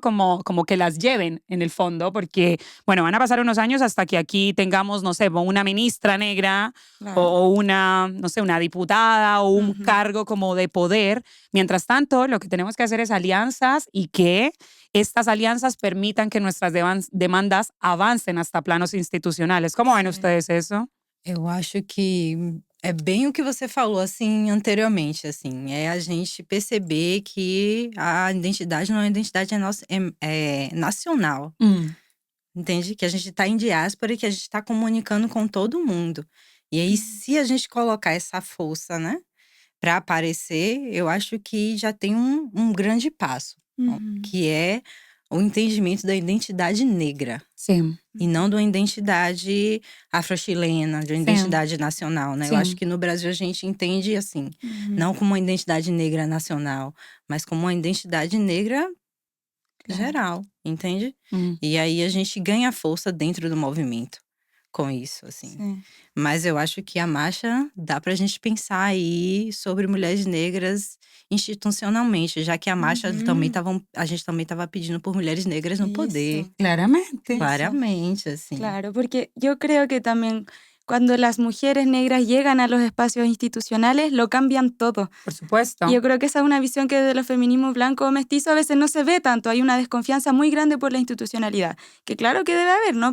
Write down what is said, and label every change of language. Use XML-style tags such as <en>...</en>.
<es>Como que las lleven en el fondo, porque, bueno, van a pasar unos años hasta que aquí tengamos, no sé, una ministra negra o una, no sé, una diputada o un cargo como de poder. Mientras tanto, lo que tenemos que hacer es alianzas y que estas alianzas permitan que nuestras demandas avancen hasta planos institucionales. ¿Cómo ven ustedes eso?</es> <pt>Eu acho que é bem o que você falou, assim, anteriormente, assim. É a gente perceber que a identidade não é identidade é nacional. Entende? Que a gente tá em diáspora e que a gente tá comunicando com todo mundo. E aí, se a gente colocar essa força, né, pra aparecer, eu acho que já tem um grande passo. Que é o entendimento da identidade negra. Sim. E não de uma identidade afro-chilena, de uma identidade nacional, né? Sim. Eu acho que no Brasil a gente entende assim, não como uma identidade negra nacional, mas como uma identidade negra geral, entende? E aí a gente ganha força dentro do movimento com isso, assim. Sim. Mas eu acho que a marcha dá pra gente pensar aí sobre mulheres negras institucionalmente, já que a marcha a gente também estava pedindo por mulheres negras no poder.</pt> <es>Claramente.</es> <pt>Claramente, assim.</pt> <es>Claro, porque yo creo que también cuando las mujeres negras llegan a los espacios institucionales, lo cambian todo. Por supuesto. Y yo creo que esa es una visión que desde los feminismos blancos o mestizos a veces no se ve tanto. Hay una desconfianza muy grande por la institucionalidad, que claro que debe haber, ¿no?</es>